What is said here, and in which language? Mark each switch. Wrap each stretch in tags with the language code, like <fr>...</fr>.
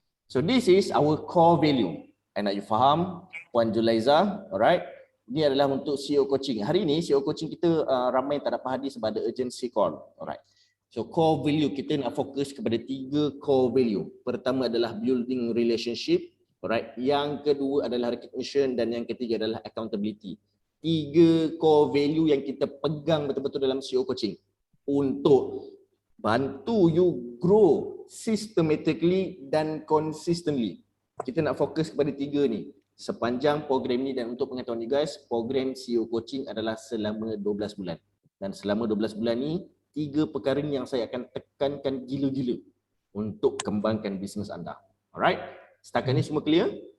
<en>So this is our core value.</en> <ms>And nak you faham, Puan Julaiza, alright. Ini adalah untuk CEO coaching. Hari ini CEO coaching kita ramai tak dapat hadir sebab ada urgency call. Alright. So core value kita nak fokus kepada 3 core value. Pertama adalah</ms> <en>building relationship,</en> <ms>alright. Yang kedua adalah recognition dan yang ketiga adalah accountability. 3 core value yang kita pegang betul-betul dalam CEO coaching untuk bantu</ms> <en>you grow systematically dan consistently.</en> <ms>Kita nak fokus kepada 3 ni. Sepanjang program ni, dan untuk pengetahuan you guys, program CEO Coaching adalah selama 12 bulan. Dan selama 12 bulan ni, 3 perkara ni yang saya akan tekankan gila-gila untuk kembangkan bisnes anda. Alright? Setakat ni semua clear?</ms>